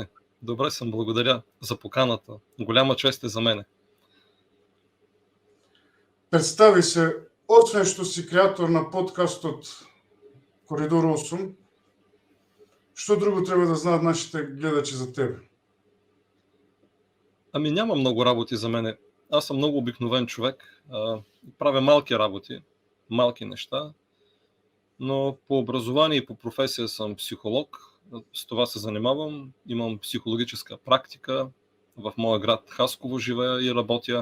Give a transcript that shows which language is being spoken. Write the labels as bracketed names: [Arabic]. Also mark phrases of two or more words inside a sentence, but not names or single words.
[Bulgarian] Добре съм, благодаря за поканата. Голяма чест е за мене. [Macedonian] Представи се, освен што си креатор на подкастот Коридор 8, што друго треба да знаат нашите гледачи за тебе? [Bulgarian] Ами няма много работи за мене. Аз съм много обикновен човек. Правя малки работи, малки неща, но по образование и по професия съм психолог. С това се занимавам. Имам психологическа практика. В моя град Хасково живея и работя.